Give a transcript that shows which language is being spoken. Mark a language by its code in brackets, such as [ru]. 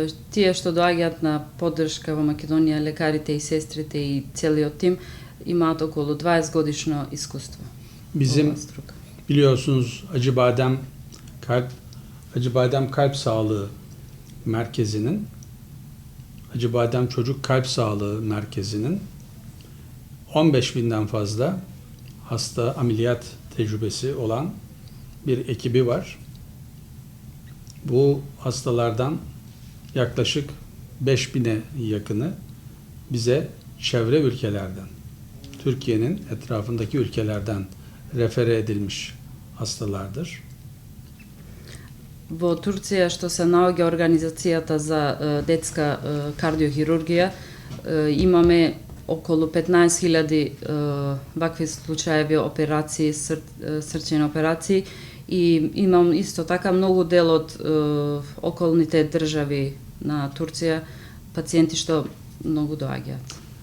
[mk] Тие што доаѓаат на поддршка во Македонија, лекарите и сестрите и целиот тим имаат околу 20 годишно искуство. [tr] Bizim biliyorsunuz Acıbadem Kalp Sağlığı Merkezi'nin, Acıbadem Çocuk Kalp Sağlığı Merkezi'nin 15.000'den fazla hasta ameliyat tecrübesi olan bir ekibi var. Bu hastalardan yaklaşık 5.000'e yakını bize çevre ülkelerden, Türkiye'nin etrafındaki ülkelerden refere edilmiş hastalardır. [mk] Во Турција што се наоѓа организацијата за детска кардиохирургија, имаме околу 15.000 вакви случаеви операции, срчени операции и имам исто така многу дел од околните држави на Турција, пациенти што многу доаѓаат.